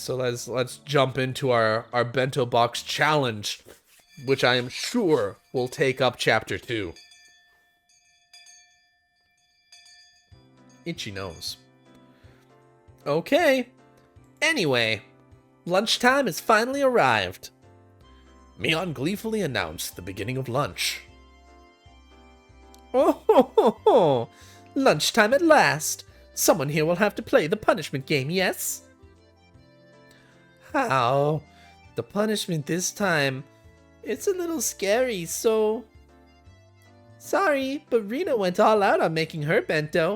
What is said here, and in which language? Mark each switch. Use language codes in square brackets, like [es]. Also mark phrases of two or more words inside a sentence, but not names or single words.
[en] So let's jump into our bento box challenge, which I am sure will take up Chapter 2. Itchy nose. Okay. Anyway, lunchtime has finally arrived. Mion gleefully announced the beginning of lunch. Oh ho ho ho! Lunchtime at last! Someone here will have to play the punishment game, yes? How? The punishment this time, it's a little scary, so... Sorry, but Rina went all out on making her bento.